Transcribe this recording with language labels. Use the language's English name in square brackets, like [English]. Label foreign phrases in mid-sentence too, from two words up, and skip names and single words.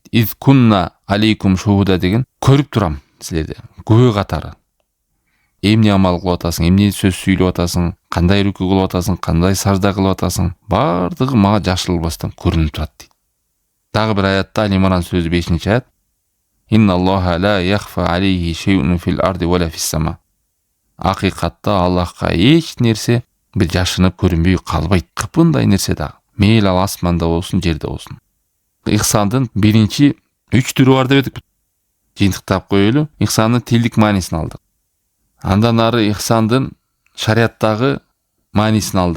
[Arabic] إذ كنا عليكم شهودا [Kyrgyz] деген көрүп турам силерде. Күбө катары. Эмне амал кылып атасың, эмне сөз сүйлөп атасың, кандай рүкү кылып атасың, кандай сажда кылып атасың, бардыгы мага жашырылбастан көрүнүп турат дейт. Дагы бир аятта, Ал-Имран сүрөсү 5-аят. [Arabic] إن الله لا يخفى عليه شيء في الأرض ولا في السماء. [Kyrgyz] Акыйкатта Аллахка эч нерсе бир жашынып көрүнбөй калбайт. Кыпындай нерсе дагы. Мейли ал асманда болсун, жерде болсун. Ихсандын биринчи 3 түрү бар деп эдик. Жыйынтыктап коелу. Ихсандын тилдик маанисин алдык. Андан ары ихсандын шариаттагы маанисин алдык.